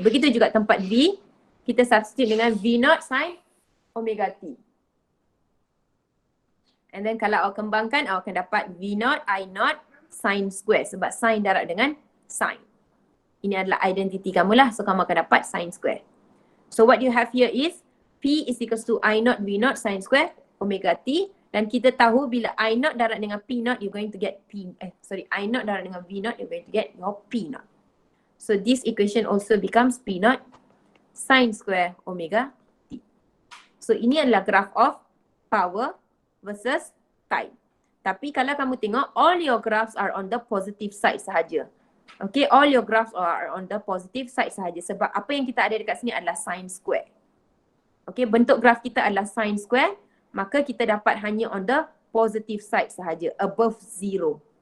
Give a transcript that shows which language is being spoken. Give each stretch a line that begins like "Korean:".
Malay: Begitu juga tempat V, kita substitute dengan V0 sin omega T.
English: And then
Malay: kalau awak kembangkan, awak akan dapat V0 I0 sin square. Sebab sin darab dengan sin. Ini adalah identity kamu lah. So kamu akan dapat sin square.
English: So what you have here is P is equals to I0 V0 sin square omega T.
Malay: Dan kita tahu bila I0 darab dengan P0,
English: you're going to get I0 darab dengan V0, you're going to get your P0. So this equation also becomes P0 sin square omega T. So
Malay: ini adalah
English: graph of power versus time.
Malay: Tapi kalau kamu tengok,
English: all your graphs are on the positive side sahaja. Okay, all your graphs are on the positive side sahaja.
Malay: Sebab apa yang kita ada dekat sini adalah
English: sin square.
Malay: Okay, bentuk graph kita adalah sin square. Maka kita dapat hanya
English: on the positive side
Malay: sahaja, above zero.